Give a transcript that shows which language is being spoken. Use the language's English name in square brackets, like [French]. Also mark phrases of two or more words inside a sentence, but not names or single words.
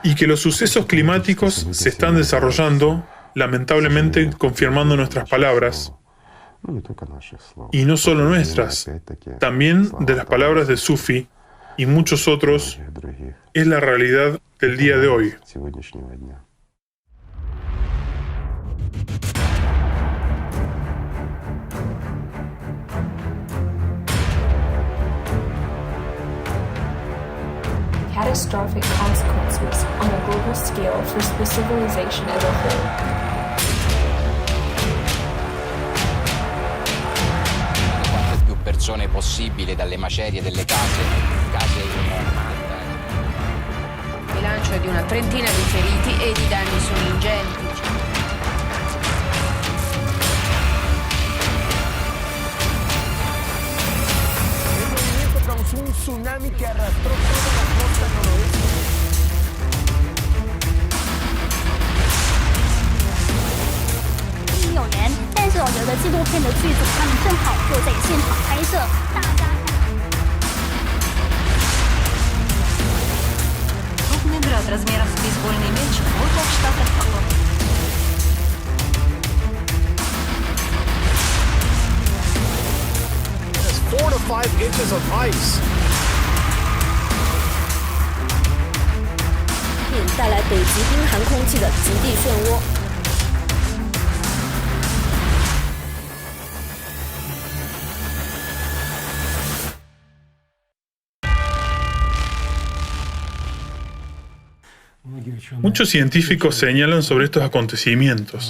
[Spanish] y que los sucesos climáticos se están desarrollando, lamentablemente confirmando nuestras palabras, y no solo nuestras, también de las palabras de Sufi y muchos otros, es la realidad del día de hoy. [English] Catastrophic consequences on a global scale for civilization as a whole. [Italian] Quante più persone possibile dalle macerie delle case Il bilancio è di una trentina di feriti ed i danni sono ingenti. [Spanish] Un tsunami que arrastró toda la costa noroeste. [Chinese] 有人，但是有的纪录片的剧组，他们正好就在现场拍摄，大家看。 [Russian] Крупный град размером с бейсбольный мяч в водах штата Флорида. [English] There's 4 to 5 inches of ice. [Chinese] 并带来北极冰寒空气的极地漩涡。 [Spanish] Muchos científicos señalan sobre estos acontecimientos.